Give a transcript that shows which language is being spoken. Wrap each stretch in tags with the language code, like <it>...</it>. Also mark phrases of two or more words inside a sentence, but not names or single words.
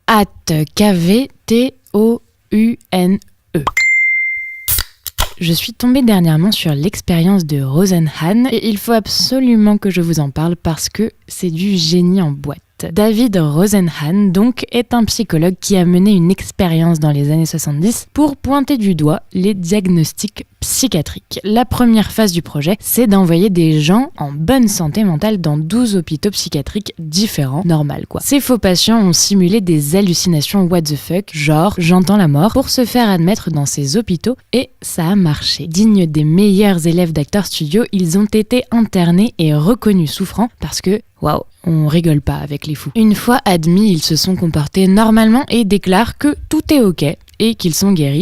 <fr>K-V-T-O-U-N-E. Je suis tombée dernièrement sur l'expérience de Rosenhan et il faut absolument que je vous en parle parce que c'est du génie en boîte. David Rosenhan, donc, est un psychologue qui a mené une expérience dans les années 70 pour pointer du doigt les diagnostics psychiatriques. La première phase du projet, c'est d'envoyer des gens en bonne santé mentale dans 12 hôpitaux psychiatriques différents, normal quoi. Ces faux patients ont simulé des hallucinations</fr> <en>what the fuck,</en> <fr>genre j'entends la mort, pour se faire admettre dans ces hôpitaux et ça a marché. Dignes des meilleurs élèves d'Actors Studio, ils ont été internés et reconnus souffrants parce que waouh, on rigole pas avec les fous. Une fois admis, ils se sont comportés normalement et déclarent que tout est ok et qu'ils sont guéris.</fr>